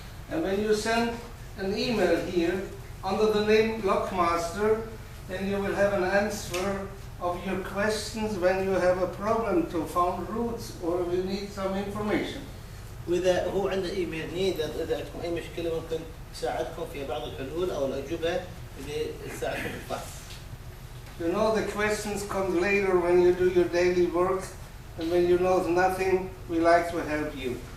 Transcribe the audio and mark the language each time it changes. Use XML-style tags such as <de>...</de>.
<en>And when you send an email here under the name Lockmaster, then you will have an answer of your questions when you have a problem to find routes or you need some information.</en> <ar>واذا هو عنده ايميل هني، اذا عندكم اي مشكله ممكن يساعدكم في بعض الحلول او الاجوبه اللي تساعدكم في الفحص.</ar> <en>You know the questions come later when you do your daily work, and when you know nothing, we like to help you.</en>